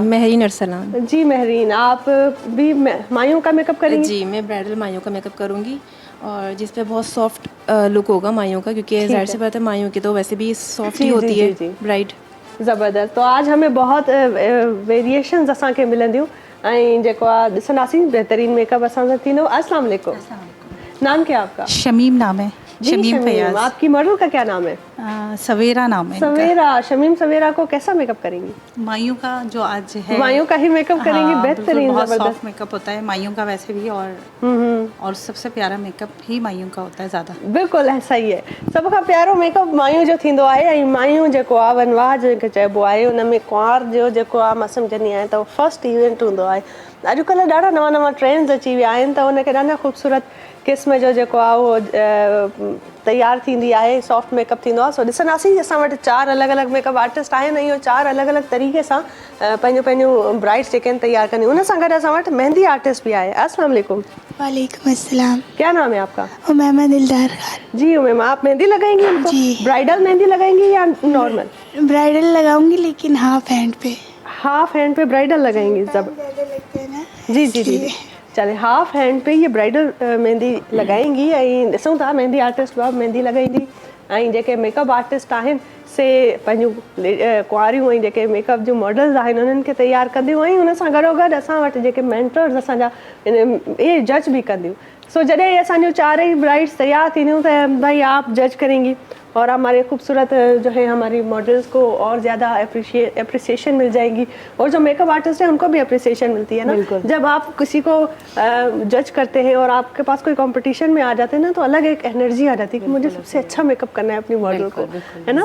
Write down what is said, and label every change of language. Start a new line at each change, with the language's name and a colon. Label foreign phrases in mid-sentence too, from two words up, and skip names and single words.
Urdu: महरीन अरसलान। جی مہرین، آپ بھی مایوں کا میک اپ کریں گی? جی، میں برائیڈل مایوں کا میک اپ کروں گی، اور جس پہ بہت سافٹ لک ہوگا مایوں کا، کیونکہ ظاہر سی بات ہے مایوں کی تو ویسے بھی سافٹ ہی ہوتی ہے برائیڈ. زبردست۔ تو آج ہمیں بہت
Sindhi: वेरिएशंस असांखे मिलंदियूं, ऐं जेको आहे ॾिसंदासीं बेहतरीन मेकअप असां सां थींदो।
Urdu: السلام علیکم, نام کیا آپ کا? شمیم نام ہے۔ شمیم فیاض. آپ کی ماڈل کا کیا نام ہے? سویرا نام ہے. سویرا، شمیم سویرا کو کیسا میک اپ کریں گی? مایوں کا جو آج ہے, مایوں کا ہی میک اپ کریں گی، بہترین, बहुत जबरदस्त سافٹ میک اپ ہوتا ہے مایوں کا ویسے بھی، اور سب سے پیارا میک اپ ہی مایوں کا ہوتا ہے زیادہ. بالکل ہے، صحیح ہے.
Sindhi: सभ खां प्यारो मेकअप मायूं जो थींदो आहे, ऐं मायूं जेको आहे वनवाह जंहिंखे चइबो आहे, उन में कुंवार जो जेको आहे मां सम्झंदी आहियां त उहो फस्ट इवेंट हूंदो आहे। अॼुकल्ह ॾाढा नवां नवां ट्रेंड्स अची विया आहिनि, त उनखे ॾाढा ख़ूबसूरत क़िस्म जो जेको आहे उहो तयारु थींदी आहे, सॉफ्ट मेकअप थींदो आहे। सो ॾिसंदासीं, असां वटि 4 अलॻि अलॻि मेकअप आर्टिस्ट आहिनि, ऐं इहो 4 अलॻि अलॻि तरीक़े सां पंहिंजूं पंहिंजूं ब्राइड्स जेके आहिनि तयारु कंदियूं। उन सां गॾु असां वटि मेहंदी आर्टिस्ट बि आहे।
Urdu: السلام علیکم. وعلیکم السلام. کیا نام ہے آپ کا? उमैमा दिलदार खान। جی عمیمہ، آپ مہندی لگائیں گی ان کو? जी। برائیڈل مہندی لگائیں گی یا نارمل? برائیڈل لگاؤں گی، لیکن ہاف ہینڈ پہ. ہاف ہینڈ پہ برائیڈل لگائیں گی? जब زیادہ لگتا ہے نا, جی جی جی، چلے ہاف ہینڈ پہ یہ برائیڈل مہندی لگائیں گی.
Sindhi: ऐं ॾिसूं था मेहंदी आर्टिस्ट बि मेहंदी लॻाईंदी, ऐं जेके मेकअप आर्टिस्ट आहिनि से पंहिंजूं कुंवारियूं ऐं जेके मेकअप जूं मॉडल्स आहिनि उन्हनि खे तयारु कंदियूं ऐं हुन सां गॾोगॾु असां वटि जेके मेंटर्स असांजा इहे जज भी कंदियूं। सो जॾहिं असांजूं चारई ब्राइड्स तैयार थींदियूं त
Urdu: بھائی آپ جج کریں گی اور ہمارے خوبصورت جو ہے ہماری ماڈلز کو اور زیادہ اپریسی ایشن مل جائے گی اور جو میک اپ آرٹسٹ ہے ان کو بھی اپریسی ایشن ملتی ہے نا. جب آپ کسی کو جج کرتے ہیں اور آپ کے پاس کوئی کمپٹیشن میں آ جاتے ہیں نا تو الگ ایک انرجی آ جاتی ہے کہ مجھے سب سے اچھا میک اپ کرنا ہے اپنی ماڈل کو، ہے نا.